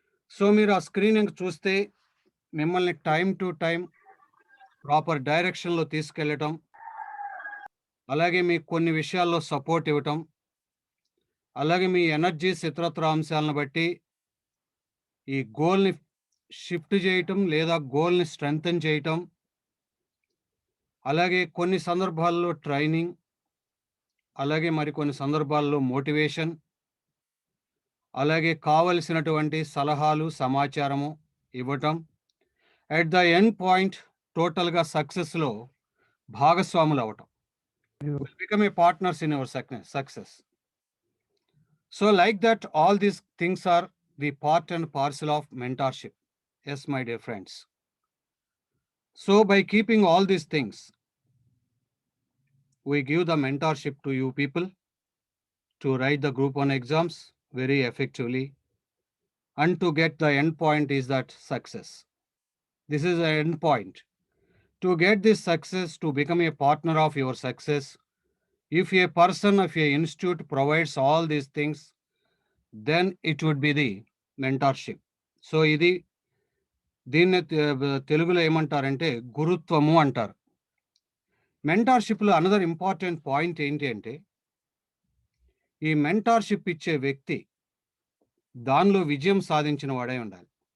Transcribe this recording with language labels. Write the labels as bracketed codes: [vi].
[te] So మీరు ఆ screening చూస్తే మిమ్మల్ని టైమ్ టు టైమ్ ప్రాపర్ డైరెక్షన్‌లో తీసుకెళ్ళటం, అలాగే మీకు కొన్ని విషయాల్లో సపోర్ట్ ఇవ్వటం, అలాగే మీ ఎనర్జీస్ ఇతరత్రా అంశాలను బట్టి ఈ గోల్‌ని షిఫ్ట్ చేయటం లేదా గోల్‌ని స్ట్రెంథెన్ చేయటం, అలాగే కొన్ని సందర్భాల్లో ట్రైనింగ్, అలాగే మరికొన్ని సందర్భాల్లో మోటివేషన్, అలాగే కావలసినటువంటి సలహాలు, సమాచారము ఇవ్వటం. ఎట్ ద ఎండ్ పాయింట్ టోటల్‌గా సక్సెస్‌లో భాగస్వాములు అవ్వటం. [en] Will become a partners in your success. So like that, all these things are the part and parcel of mentorship. Yes, my dear friends. So by keeping all these things, we give the mentorship to you people to write the group 1 exams very effectively, and to get the end point is that success. This is the end point. To get this success, to become a partner of your success, if a person of a institute provides all these things, then it would be the mentorship. [te] So ఇది దీన్ని తెలుగులో ఏమంటారంటే గురుత్వము అంటారు. మెంటార్‌షిప్‌లో another important point ఏంటి అంటే, ఈ mentorship ఇచ్చే వ్యక్తి దానిలో విజయం సాధించిన వాడై ఉండాలి.